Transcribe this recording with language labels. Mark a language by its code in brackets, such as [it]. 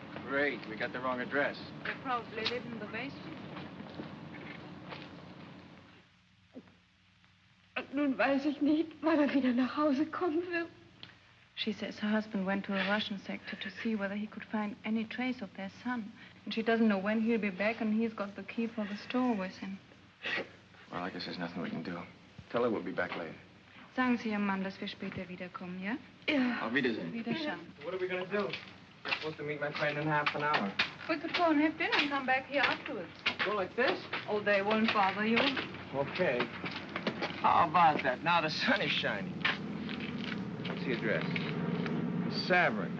[en] Great, we got the wrong address. They probably live in the basement. [de] Nun weiß ich nicht, wann er wieder nach Hause kommen wird. [en] She says her husband went to the Russian sector to see whether he could find any trace of their son. And she doesn't know when he'll be back, and he's got the key for the store with him. Well, I guess there's nothing we can do. Tell her we'll be back later. [de] Sagen Sie Ihrem Mann, dass wir später wiederkommen, ja? Ja. Auf Wiedersehen. Wiederschauen. [en] What are we gonna do? We're supposed to meet my friend in half an hour. We could go and have dinner and come back here afterwards. Go like this? Oh, they won't bother you. Okay. How about that? Now the sun is shining. What's the address? Savern.